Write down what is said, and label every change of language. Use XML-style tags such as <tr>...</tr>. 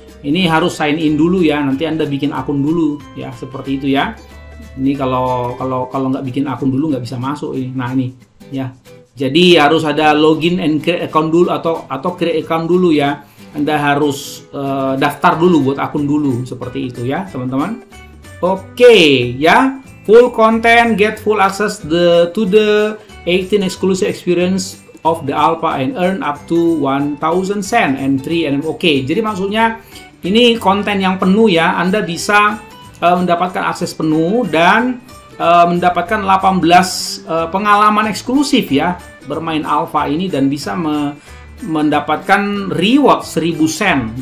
<id>Ini harus sign in dulu ya, nanti Anda bikin akun dulu ya, seperti itu ya. Ini kalau nggak bikin akun dulu nggak bisa masuk ini. Nah, ini ya. Jadi harus ada</id> <en>login and create account</en> <id>dulu atau create account dulu ya. Anda harus daftar dulu buat akun dulu seperti itu ya, teman-teman.</id> <en>Oke ya, full content, get full access to the 18 exclusive experience of the alpha and earn up to 1000 sen and 3 NF.</en> <id>Oke, jadi maksudnya ini konten yang penuh ya, Anda bisa mendapatkan akses penuh dan mendapatkan 18 pengalaman eksklusif ya, bermain alpha ini, dan bisa mendapatkan reward 1000 sen.</id>